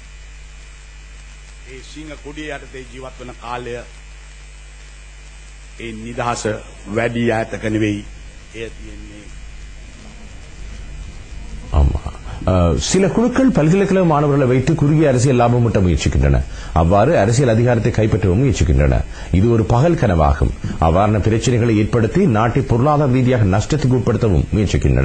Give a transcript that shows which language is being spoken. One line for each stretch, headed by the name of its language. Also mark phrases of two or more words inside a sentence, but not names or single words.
Sinhala: ඒ සිංහ කුඩිය යටතේ ජීවත් වන කාලය ඒ නිදහස වැඩි ඈතක නෙවෙයි. එය තියෙන්නේ
Tamil: சில குழுக்கள் பல்கலைக்கழக மாணவர்களை வைத்து குறுகிய அரசியல் லாபம் ஈட்ட முயற்சிக்கின்றன. அவ்வாறு அரசியல் அதிகாரத்தை கைப்பற்றவும் முயற்சிக்கின்றன. இது ஒரு பகல் கனவாகும். அவ்வாறான பிரச்சனைகளை ஏற்படுத்தி நாட்டை பொருளாதார ரீதியாக நஷ்டத்துக்கு உட்படுத்தவும் முயற்சிக்கின்றன.